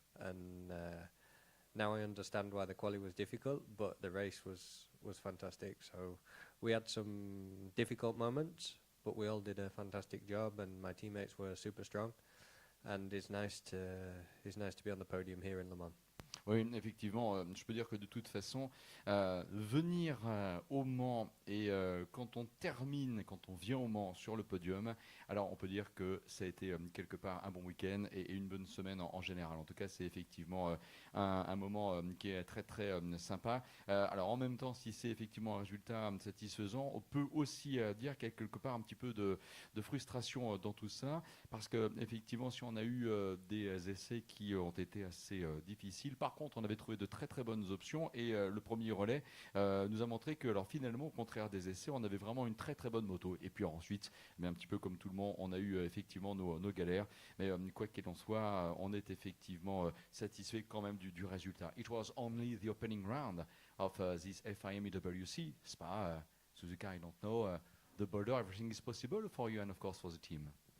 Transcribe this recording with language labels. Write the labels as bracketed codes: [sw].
[en] And now I understand why the quali was difficult, but the race was fantastic. So we had some difficult moments, but we all did a fantastic job, and my teammates were super strong. And it's nice to be on the podium here in Le Mans. [fr] Oui, effectivement, je peux dire que de toute façon, venir au Mans et quand on termine, quand on vient au Mans sur le podium, alors on peut dire que ça a été quelque part un bon week-end et une bonne semaine en général. En tout cas, c'est effectivement un moment qui est très très sympa. Alors en même temps, si c'est effectivement un résultat satisfaisant, on peut aussi dire qu'il y a quelque part un petit peu de frustration dans tout ça, parce que effectivement, si on a eu des essais qui ont été assez difficiles, par contre, on avait trouvé de très très bonnes options et le premier relais nous a montré que, alors finalement, au contraire des essais, on avait vraiment une très très bonne moto. Et puis ensuite, mais un petit peu comme tout le monde, on a eu effectivement nos galères. Mais quoi qu'il en soit, on est effectivement satisfait quand même du résultat. [en] It was only the opening round of this FIM-EWC Spa. Suzuka, I don't know. The border, everything is possible for you and of course for the team.